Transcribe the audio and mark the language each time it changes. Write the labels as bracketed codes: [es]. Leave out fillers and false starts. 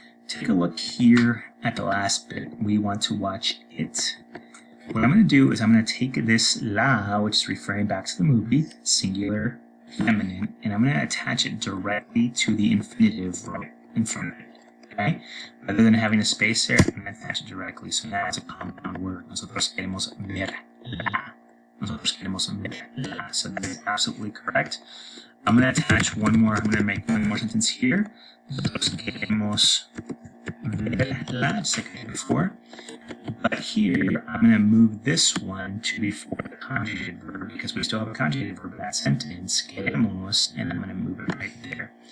[en] Take a look here at the last bit. We want to watch it. What I'm going to do is I'm going to take this la, which is referring back to the movie, singular, feminine, and I'm going to attach it directly to the infinitive right in front of it. Okay? Rather than having a space there, I'm going to attach it directly. So now it's a compound word. [es] Nosotros queremos ver la. Nosotros queremos ver la. [en] So that is absolutely correct. I'm going to attach one more. I'm going to make one more sentence here. [es] Nosotros queremos ver la, [en] just like I did before. But here, I'm going to move this one to before the conjugated verb because we still have a conjugated verb in that sentence, queremos, and I'm going to move it right there.